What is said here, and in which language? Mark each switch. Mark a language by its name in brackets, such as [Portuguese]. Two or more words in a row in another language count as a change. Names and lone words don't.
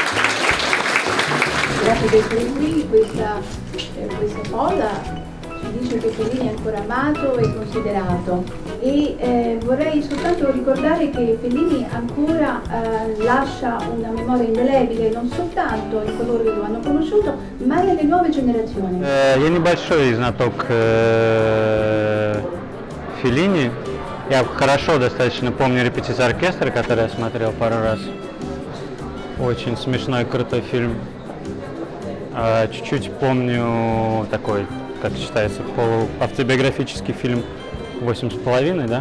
[Italian] Grazie per essere qui, questa cosa ci dice che Fellini è ancora amato e considerato e vorrei soltanto ricordare che Fellini ancora lascia una memoria indelebile non soltanto in coloro che lo hanno conosciuto ma nelle nuove generazioni. [Russian] Я небольшой знаток Феллини. Я хорошо достаточно помню «Репетиция оркестра», который я смотрел пару раз. Очень смешной, крутой фильм. Чуть-чуть помню такой, как считается, полуавтобиографический фильм «8,5», да?